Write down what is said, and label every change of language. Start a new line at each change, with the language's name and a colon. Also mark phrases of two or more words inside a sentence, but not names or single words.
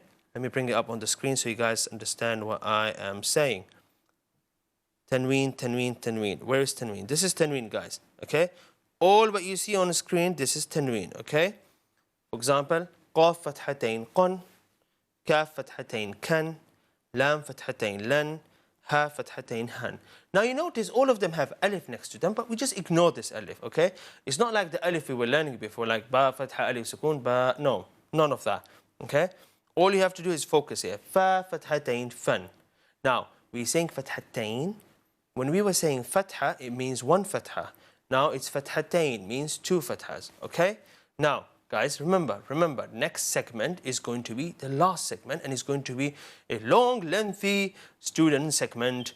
English: Let me bring it up on the screen so you guys understand what I am saying. Tanween, tanween, tanween. Where is tanween? This is tanween, guys. Okay? All what you see on the screen, this is tanween. Okay? For example,
Arabic: قاف فتحتين قً، كاف فتحتين كً، لام فتحتين لً، هاء فتحتين هً.
English: Now you notice all of them have alif next to them, but we just ignore this alif, okay? It's not like the alif we were learning before, like
Arabic: باء فتحة ألف سكون باء.
English: No, none of that, okay? All you have to do is focus here.
Arabic: فاء فتحتين فً.
English: Now, we're saying fathatain. When we were saying fatha, it means one fatha. Now it's fathatain, means two fathas, okay? Now, guys, remember, next segment is going to be the last segment, and it's going to be a long, lengthy student segment.